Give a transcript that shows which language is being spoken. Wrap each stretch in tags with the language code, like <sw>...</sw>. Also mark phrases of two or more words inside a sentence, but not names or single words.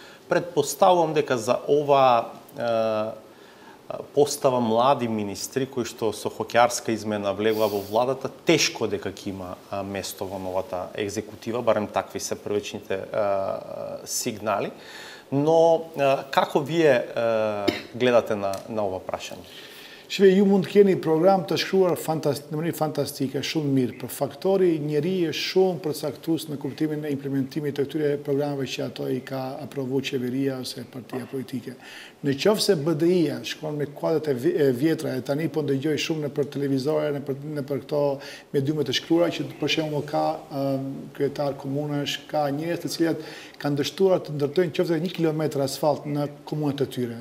<mk>Предпоставувам дека за ова постава млади министри кои што со хокеарска измена влегува во владата, тешко дека ќе има место во новата екзекутива, барем такви се првичните сигнали. Но како вие гледате на ова прашање?</mk> <sq>Shve, ju mund të keni program të shkruar në mënyrë fantastike, shumë mirë, për faktori njeri është shumë përcaktues në kuptimin e implementimit të këtyre programeve që ato i ka aprovu qeveria ose partia politike. Në qoftë se BDI-ja shkon me kuadrat e vjetra, e tani po ndëgjoj shumë nëpër televizore, nëpër këto mediume të shkruara që për shembull ka kryetar komunash, ka njerëz të cilët kanë dështuar të ndërtojnë qoftë 1 kilometër asfalt në komunat e tyre.</sq>